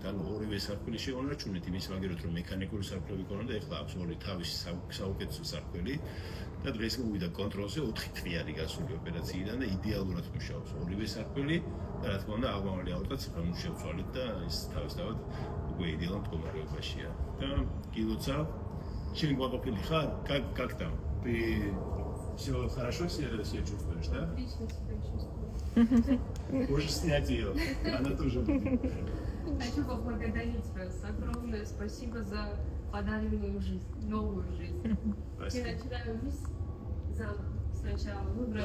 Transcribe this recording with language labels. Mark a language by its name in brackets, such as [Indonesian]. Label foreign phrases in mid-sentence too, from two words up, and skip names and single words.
[Georgian] ანუ ორივე სარკველი შევინარჩუნეთ იმის მაგერად, რომ მექანიკური სარკმლები ქონოდა, ეხლა აქვს ორი თავისი საუკეთესო სარკველი. და დღეს მოვიდა კონტროლზე 4 თვიანი გასული ოპერაციიდან და იდეალურად მუშაობს ორივე სარკველი და რა თქმა უნდა აღმავალი აორტაც შევცვალეთ და ის თავისთავად უკვე იდეალურ მდგომარეობაშია. და გილოცა შენ გვაყოფილი ხარ? [Russian] Как там? Ты все хорошо себя чувствуешь, да? Можешь снять ее, она тоже. Хочу поблагодарить вас. Огромное спасибо за подаренную жизнь, новую жизнь. Я начинаю жизнь заново. Сначала вы врачи.